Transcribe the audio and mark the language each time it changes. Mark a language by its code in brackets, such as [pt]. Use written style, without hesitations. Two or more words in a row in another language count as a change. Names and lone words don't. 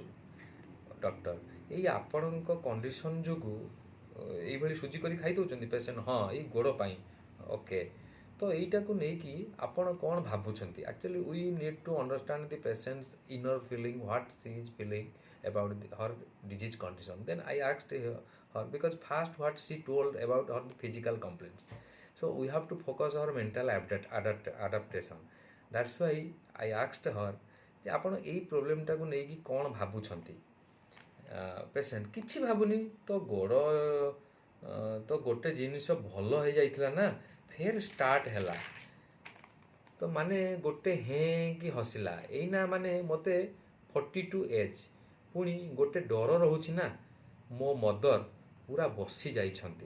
[or] ଡକ୍ଟର ଏଇ ଆପଣଙ୍କ କଣ୍ଡିସନ୍ ଯୋଗୁଁ ଏଇଭଳି ସୁଜି କରି ଖାଇ ଦେଉଛନ୍ତି ପେସେଣ୍ଟ? ହଁ ଏଇ ଗୋଡ଼ ପାଇଁ। ଓକେ ତ ଏଇଟାକୁ ନେଇକି ଆପଣ କ'ଣ ଭାବୁଛନ୍ତି? [en] actually we need to understand the patient's inner feeling, what she is feeling about her disease condition. Then I asked her because first what she told about her physical complaints. So we have to focus our mental adaptation. That's why I asked her [or] ଯେ ଆପଣ ଏଇ ପ୍ରୋବ୍ଲେମଟାକୁ ନେଇକି କ'ଣ ଭାବୁଛନ୍ତି? ପେସେଣ୍ଟ କିଛି ଭାବୁନି ତ ଗୋଡ଼ ତ ଗୋଟେ ଜିନିଷ ଭଲ ହେଇଯାଇଥିଲା ନା, ଫେର ଷ୍ଟାର୍ଟ ହେଲା। ତ ମାନେ ଗୋଟେ ହେଁ କି ହସିଲା। ଏଇନା ମାନେ ମୋତେ 42 ଏଜ୍, ପୁଣି ଗୋଟେ ଡର ରହୁଛି ନା, ମୋ ମଦର ପୁରା ବସି ଯାଇଛନ୍ତି।